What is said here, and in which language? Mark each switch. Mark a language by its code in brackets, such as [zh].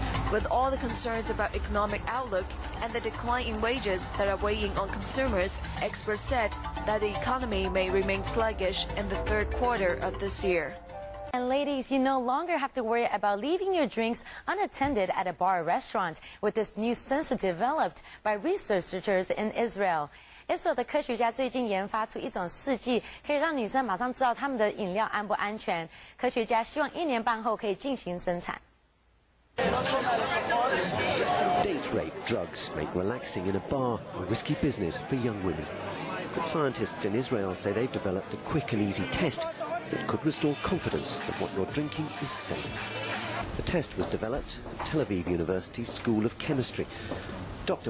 [en] With all the concerns about economic outlook and the decline in wages that are weighing on consumers, experts said that the economy may remain sluggish in the third quarter of this year. And ladies, you no longer have to worry about leaving your drinks unattended at a bar or restaurant with this new sensor developed by researchers in Israel. [zh] Israel 的科学家最近研发出一种试剂，可以让女生马上知道她们的饮料安不安全。科学家希望1年半后可以进行生产。 [en] Date rape drugs make relaxing in a bar a risky business for young women. But scientists in Israel say they've developed a quick and easy test that could restore confidence that what you're drinking is safe. The test was developed at Tel Aviv University's School of Chemistry. Dr.